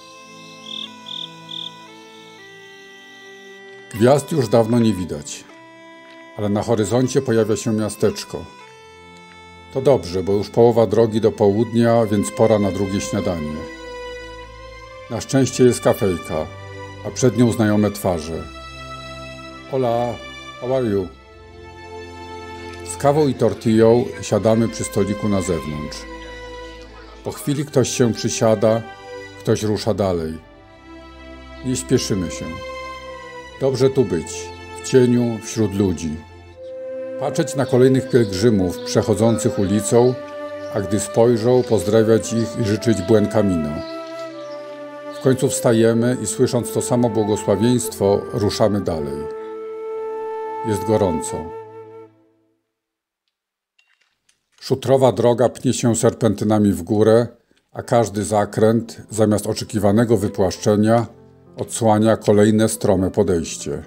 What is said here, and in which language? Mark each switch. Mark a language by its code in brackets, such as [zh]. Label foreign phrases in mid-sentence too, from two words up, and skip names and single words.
[pl] Gwiazd już dawno nie widać, ale na horyzoncie pojawia się miasteczko. To dobrze, bo już połowa drogi do południa, więc pora na drugie śniadanie. Na szczęście jest kafejka, a przed nią znajome twarze. [en] Hola, how are you? [pl] Z kawą i tortillą siadamy przy stoliku na zewnątrz. Po chwili ktoś się przysiada, ktoś rusza dalej. Nie śpieszymy się. Dobrze tu być, w cieniu, wśród ludzi. Patrzeć na kolejnych pielgrzymów przechodzących ulicą, a gdy spojrzą, pozdrawiać ich i życzyć [es] buen camino. [pl] W końcu wstajemy i słysząc to samo błogosławieństwo, ruszamy dalej. Jest gorąco. Szutrowa droga pnie się serpentynami w górę, a każdy zakręt, zamiast oczekiwanego wypłaszczenia, odsłania kolejne strome podejście.